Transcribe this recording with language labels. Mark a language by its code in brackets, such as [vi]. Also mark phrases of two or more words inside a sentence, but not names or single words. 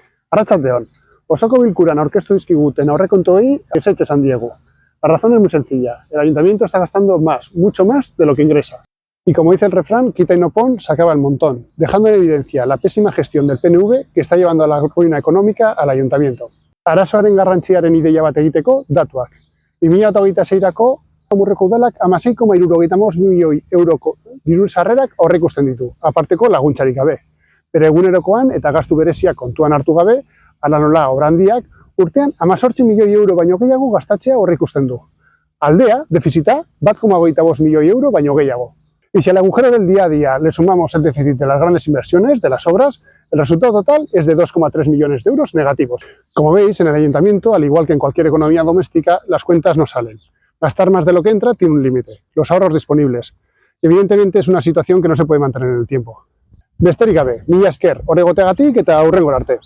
[eu] Arratsaldeon, osoko bilkuran aurkeztu dizkiguten aurrekontuei ezetz esan diegu. [es] La razón es muy sencilla, el ayuntamiento está gastando más, mucho más de lo que ingresa. Y como dice el refrán, quita y no pon, se acaba el montón, dejando en evidencia la pésima gestión del PNV que está llevando a la ruina económica al ayuntamiento. [eu] Arazoaren garrantziaren ideia bat egiteko, datuak. 2026-rako Amurreko udalak 16,75 milioi euroko diru sarrerak aurreikusten ditu, aparteko laguntzarik gabe. Bere egunerokoan eta gastu bereziak kontuan hartu gabe, hala nola obra handiak, urtean 18 milioi euro baino gehiago gastatzea aurreikusten du. Aldea, defizita, 1,25 milioi euro baino gehiago. [es] Y si al agujero del día a día le sumamos el déficit de las grandes inversiones, de las obras, el resultado total es de 2,3 millones de euros negativos. Como veis, en el ayuntamiento, al igual que en cualquier economía doméstica, las cuentas no salen. Gastar más de lo que entra tiene un límite, los ahorros disponibles. Evidentemente es una situación que no se puede mantener en el tiempo. [eu] Besterik gabe, mila esker, hor egoteagatik eta hurrengora arte.